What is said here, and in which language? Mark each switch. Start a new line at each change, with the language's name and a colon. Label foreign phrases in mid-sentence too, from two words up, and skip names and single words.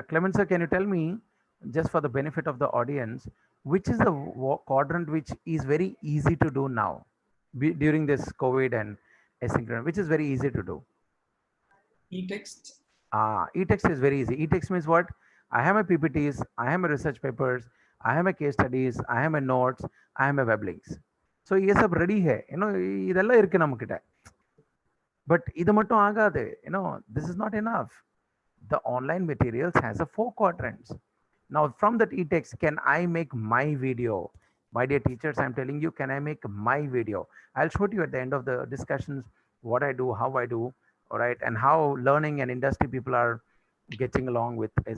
English: Clement sir, can you tell me, just for the benefit of the audience, which is the quadrant which is very easy to do now during this COVID and asynchronous, which is very easy to do? E-text. E-text is very easy. E-text means what? I have my PPTs, I have my research papers, I have my case studies, I have my notes, I have my web links.
Hindi: So ये सब ready है,
Tamil: இதெல்லாம் இருக்கு நம்மகிட்ட. But இது மட்டும் ஆகாது,
English: this is not enough. The online materials has a 4 quadrants. Now from that e-text, can I make my video? My dear teachers, I'm telling you, can I make my video? I'll show you at the end of the discussions what I do, how I do, all right, and how learning and industry people are getting along with it.